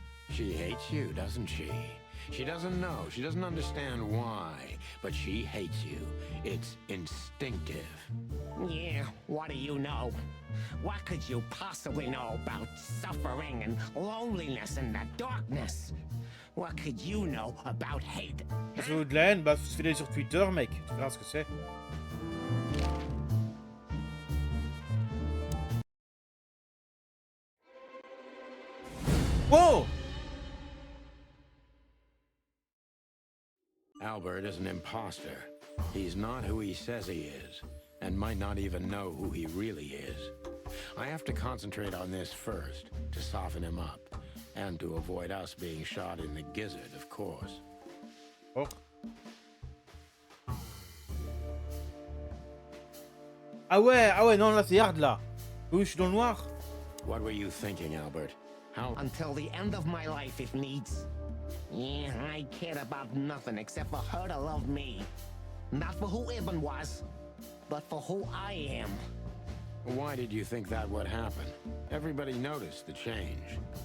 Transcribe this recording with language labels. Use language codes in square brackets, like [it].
[en] She hates you, doesn't she? She doesn't know. She doesn't understand why. But she hates you. It's instinctive. Yeah, what do you know? What could you possibly know about suffering and loneliness and the darkness? What could you know about hate? [fr] Si tu veux de la haine, bah fais-les sur Twitter, mec. Tu verras ce que c'est. [en] Wow! Albert is an imposter. He's not who he says he is, and might not even know who he really is. I have to concentrate on this first, to soften him up, and to avoid us being shot in the gizzard, of course. Oh. [fr] Ah ouais, non, là c'est hard là. Oui, je suis dans le noir. [en] What were you thinking, Albert? How? Until the end of my life, if needs. Yeah, I cared about nothing except for her to love me. Not for who Ibn was, but for who I am. Why did you think that would happen? Everybody noticed the change.